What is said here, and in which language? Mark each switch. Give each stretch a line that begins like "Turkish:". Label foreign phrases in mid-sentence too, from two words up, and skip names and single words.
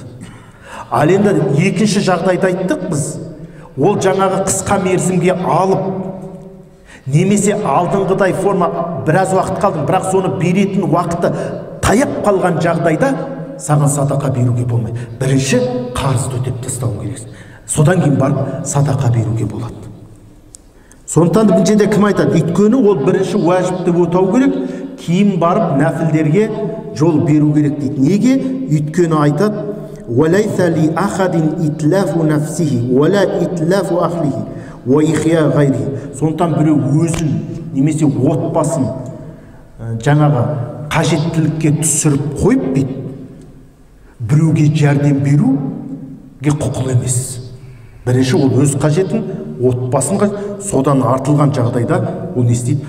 Kazakh: Ал енді екінші жағдайда айттық біз, ол жаңағы қысқа мерзімге алып, немесе алдыңғыдай форма біраз уақыт қалдың, бірақ соны беретін уақыты таяп қалған жағдайда саған садақа беруге болмайды. Бірінші қарызды өтеп тастауың керексің. Содан кейін барып садақа беруге болады. Сондықтан бұл жерде кім айтады? Өйткені ол бірінші уәжіпті өтеу керек, кейін барып нәпілдерге жол беру керек дейді. Неге? Өйткені айтады:
Arabic: وَلَيْسَ لِأَحَدٍ إِتْلَافُ نَفْسِهِ وَلَا إِتْلَافُ أَهْلِهِ وَإِحْيَاءُ غَيْرِهِ.
Kazakh: Сондықтан біреу өзін немесе отбасын жаңағы қажеттілікке түсіріп қойып дейді, біреуге жәрдем беруге құқылы емес. Бірінші ол өз қажетін, отбасын, содан артылған жағдайда ол не істейді?